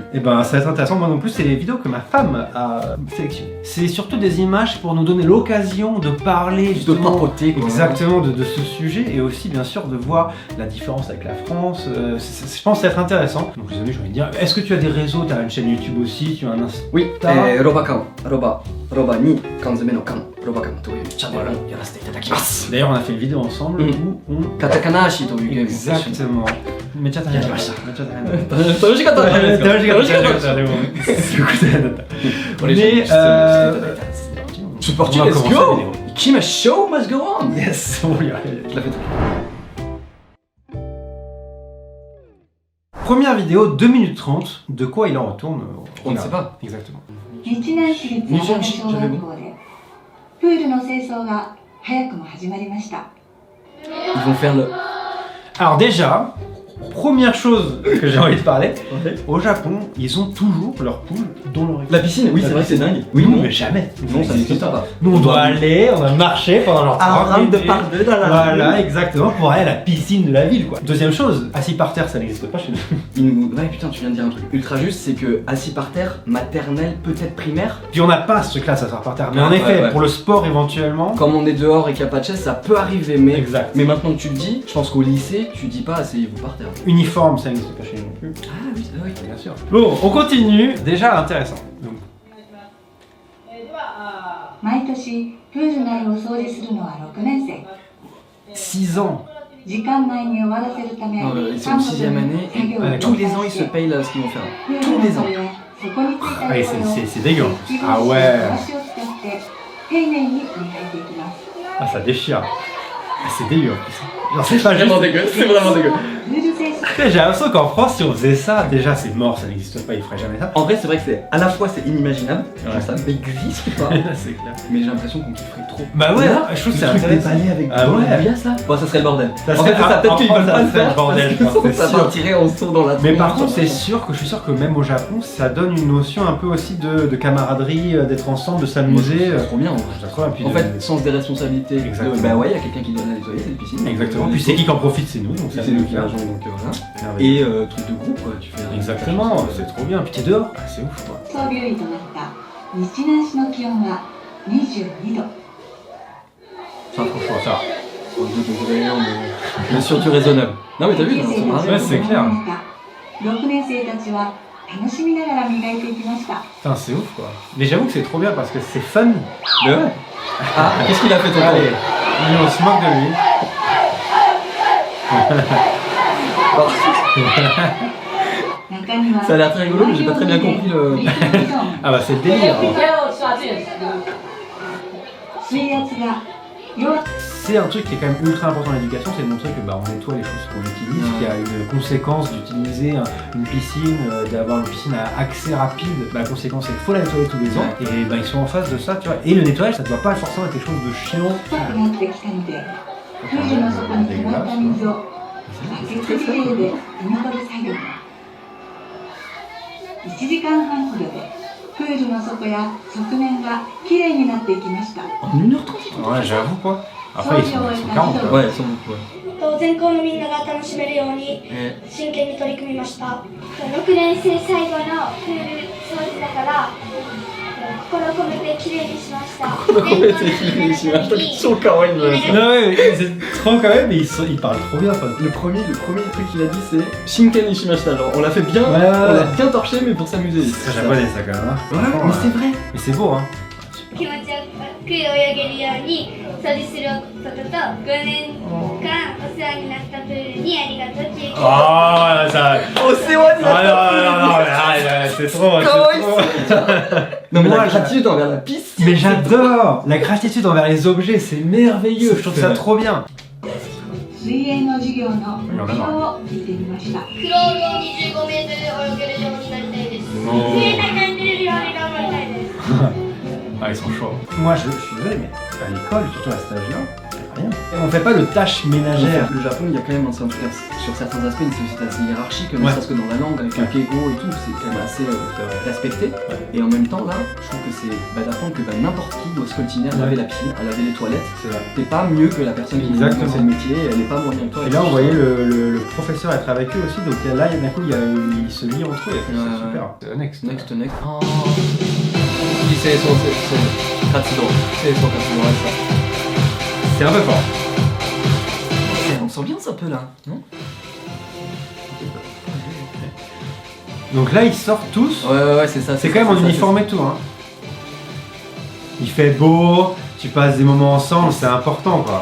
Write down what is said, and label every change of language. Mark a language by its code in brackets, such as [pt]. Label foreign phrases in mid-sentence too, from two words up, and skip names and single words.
[fr] Et ben ça va être intéressant, moi non plus, c'est les vidéos que ma femme a sélectionnées. C'est surtout des images pour nous donner l'occasion de parler De justement, papoter quoi. exactement de ce sujet et aussi bien sûr de voir la différence avec la France. Je pense que ça va être intéressant. Donc les amis, j'ai envie de dire, est-ce que tu as des réseaux, tu as une chaîne YouTube aussi, tu as un Insta? Oui, [ja] Robakan, ロバに缶詰の缶, Robakan to いうチャンネルをやらせていただきます。 [fr] D'ailleurs on a fait une vidéo ensemble où on... [ja] Katakana-ashi というゲーム。 [fr] Exactement. [ja] めっちゃ大変だった。めっちゃ大変だった。楽しかったですか？楽しかったでもすごく大変だった。俺 [fr] Mais C'est parti, on va [en] let's [fr] commencer la [en] go! [fr] vidéo. [ja] Ikimashou, [en] must go on! Yes, [fr] on va y arriver. Je la fais tout. Première vidéo, 2 minutes 30. De quoi il en retourne? On ne sait pas. Exactement. [ja] 日南市立阿賀小学校でプールの清掃が早くも始まりました。 [fr] Ils vont faire le... Alors déjà, première chose que j'ai envie de parler, au Japon, ils ont toujours leur pool dans leur école. La piscine, oui, c'est vrai que c'est dingue. Oui, nous, mais jamais. Non, ça n'existe pas. Nous, on doit aller, on va marcher pendant leur Un minutes. de par deux dans la Voilà, exactement, pour aller à la piscine de la ville, quoi. Deuxième chose, assis par terre, ça n'existe pas chez nous. Ouais, putain, tu viens de dire un truc ultra juste, c'est que assis par terre, maternelle, peut-être primaire, Puis on n'a pas ce truc-là, s'asseoir par terre. Mais en Ouais, effet, ouais. pour le sport éventuellement. comme on est dehors et qu'il n'y a pas de chaise, ça peut arriver, mais... Exact. Mais maintenant que tu le dis, je pense qu'au lycée, tu dis pas asseyez-vous par terre. Uniforme, ça n'existe pas chez nous non plus. Ah oui, c'est vrai. Bien sûr. Bon, on continue. Déjà intéressant. Donc, [ja] 毎年プール内を掃除するのは6年生。 [fr] 6 ans. [ja] 時間内に終わらせるため、 [fr] Ils sont en 6ème année et tous les ans ils se payent là, ce qu'ils vont faire. Tous les ans. [ja] そこについた [fr] Ouais, [ja] 汚れを [fr] c'est dégueu. [ja] 拭き [fr] Ah [ja] ブ [fr] ouais. [ja] ラシを使って丁寧に磨いていきます。 [fr] Ah, ça déchire. Ah, c'est dégueu. Genre, c'est pas Vraiment juste. dégueu, c'est vraiment dégueu. [ja] プール清掃 [fr] J'ai l'impression qu'en France, si on faisait ça, déjà c'est mort, ça n'existe pas, ils feraient jamais ça. En vrai, c'est vrai que c'est à la fois c'est inimaginable, Ouais. ça n'existe pas, C'est clair. mais j'ai l'impression qu'on kifferait trop. Bah ouais, Là, je trouve que c'est le truc des intéressant. balais avec Ah ouais. bien ça. Bon, ça serait le bordel. Ça en serait- fait, c'est ça, ah, peut-être qu'ils en veulent fait, pas ça le serait faire le bordel, je parce pense, que c'est ça sûr. partirait en saut dans la Mais par tronche. contre, c'est sûr que je suis sûr que même au Japon, ça donne une notion un peu aussi de camaraderie, d'être ensemble, de s'amuser. C'est trop bien en vrai. Je la trouve, et puis En de- fait, sens des responsabilités. Exactement. Bah ouais, il y a quelqu'un qui doit la nettoyer cette piscine. Exactement. Puis c'est qui en profite, c'est nous. Donc C'est nous qui l'argent, donc voilà. Et Et truc de groupe quoi, tu fais. exactement, c'est trop bien. Puis t'es dehors, ah, c'est ouf quoi. [ja] 装備類となった日南市の気温は22度。 [fr] Ça, franchement, ça. 2 degrés, mais surtout raisonnable. Non mais t'as vu, ça marche. Ouais, c'est clair. [ja] 6 年生たちは楽しみながら磨いていきました。 [fr] Putain, c'est ouf quoi. Mais j'avoue que c'est trop bien parce que c'est fun. Mais ouais. Ah, qu'est-ce qu'il a fait ton Allez, tour? lui, on se moque de lui. Ça a l'air très rigolo, mais j'ai pas très bien compris le. Ah bah c'est le délire. [ja] 水圧が弱く [fr] C'est un truc qui est quand même ultra important dans l'éducation, c'est de montrer que bah, on nettoie les choses qu'on utilise, qu'il y a une conséquence d'utiliser une piscine, d'avoir une piscine à accès rapide. Bah, la conséquence c'est qu'il faut la nettoyer tous les ans. Et bah, ils sont en face de ça, tu vois. Et le nettoyage, ça doit pas forcément être quelque chose de chiant. [ja] 臭くなってきたので、プールの底に溜まった水をバケツリレーで見守る作業1時間半ほどでプールの底や側面がきれいになっていきました。 [fr] En 1h30. Ouais, j'avoue quoi. Après, ils sont 40 quoi. Ouais, ils sont ouais. [ja] 全校のみんなが楽しめるように真剣に取り組みました。6年生最後のプール掃除だから心込めてきれいにしました。心込めてきれいにしました。超可愛いのよ。 [fr] Non, ouais, c'est trop quand même, mais ils parlent trop bien. Le premier truc qu'il a dit c'est [ja] 真剣にしました. [fr] Alors on l'a fait bien, Ouais. on l'a bien torché mais pour s'amuser. C'est japonais ça quand même. Hein. Ouais, mais c'est vrai. Mais c'est beau hein. [ja] 気持ちよく泳げるように掃除することと5年間お世話になったプールにありがとうっていう。 [fr] Oh ça. Oh c'est vrai. Ah non, mais c'est trop. Non mais Moi, la gratitude envers la piste. Mais j'adore la gratitude envers les objets, c'est merveilleux. Je trouve ça trop bien. [ja] 水泳の授業の目標を聞いてみました。クロールを25メートルで泳げるようになりたいです。水泳大会に出れるように頑張りたいです。 [fr] Ah, ils sont chauds. Moi, je suis désolé, mais à l'école, surtout à cet âge-là, rien. Et on fait pas de tâches ménagères. Le Japon, il y a quand même, en tout cas, sur certains aspects, une société assez hiérarchique, ne serait-ce que dans la langue, avec le keigo et tout, c'est quand même assez respecté. Et en même temps, là, je trouve que c'est d'apprendre que n'importe qui doit se coltiner à laver la piscine, à laver les toilettes. T'es pas mieux que la personne qui fait le métier, elle est pas moins bien que toi. Et là, on voyait le professeur être avec eux aussi, donc là, d'un coup, ils se lient entre eux, c'est super. Next. Oh. [ja] 清掃活動、清掃活動あれさ。 [fr] C'est un peu fort. On s'ambiance un peu là, non? Donc là, ils sortent tous. Ouais, c'est ça. C'est quand même en uniforme et tout. Hein. Il fait beau, tu passes des moments ensemble, c'est important quoi.